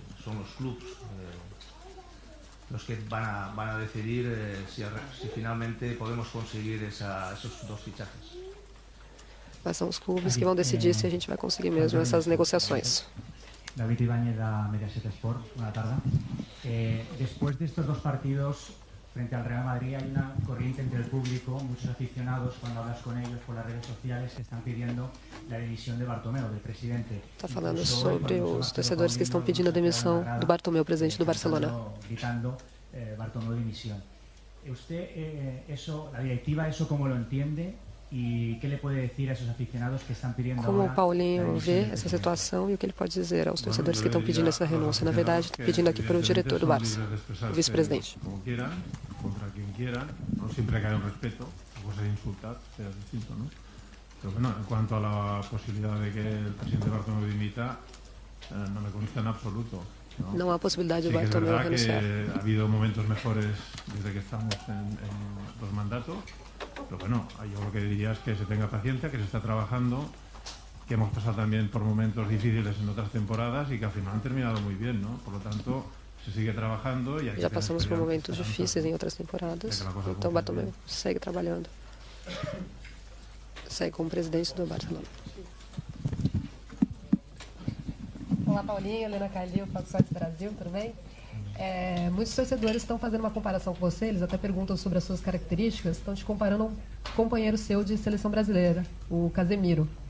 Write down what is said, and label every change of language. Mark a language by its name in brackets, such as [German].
[Portuguese] São os clubes os que vão decidir se finalmente podemos conseguir esses dois fichajes. Mas são os clubes que vão decidir se a gente vai conseguir mesmo essas negociações. [Spanish] David Ibáñez da Mediaset Sport, buena tarde. Después de estos dos partidos frente al Real Madrid hay una corriente entre el público, muchos aficionados cuando hablas con ellos por las redes sociales que están pidiendo la dimisión de Bartomeu, del presidente. [Portuguese] Está falando sobre os torcedores que estão pedindo a demissão do Bartomeu, presidente do Barcelona. [Spanish] Gritando Bartomeu dimisión. Usted la directiva eso cómo lo entiende? [Portuguese] E que ele pode dizer a esses aficionados que estão pedindo como o Paulinho vê essa situação e o que ele pode dizer aos torcedores que estão pedindo essa renúncia? Na verdade, pedindo aqui para o diretor do Barça, o vice-presidente. [Spanish] Como quieran, contra quien quieran, no siempre que haya un respeto, la cosa es insultar, sea distinto, ¿no? Pero bueno, en cuanto a la posibilidad de que el presidente Bartomeu dimita, no me consta en absoluto. [Portuguese] Não há possibilidade de [Spanish] sí, [Portuguese] Bartomeu renunciar. [Spanish] Ha habido momentos mejores desde que estamos en los mandatos. Pero bueno, yo lo que diría es que se tenga paciencia, que se está trabajando, que hemos pasado también por momentos difíciles en otras temporadas y que al final han terminado muy bien, ¿no? Por lo tanto, se sigue trabajando y hay [Portuguese] Já passamos por momentos difíceis em outras temporadas, então Bartomeu segue trabalhando. Segue como presidente do Barcelona. Olá, Paulinho, Helena Calil, Fox Sports Brasil, tudo bem? Muitos torcedores estão fazendo uma comparação com você, eles até perguntam sobre as suas características, estão te comparando a um companheiro seu de seleção brasileira, o Casemiro.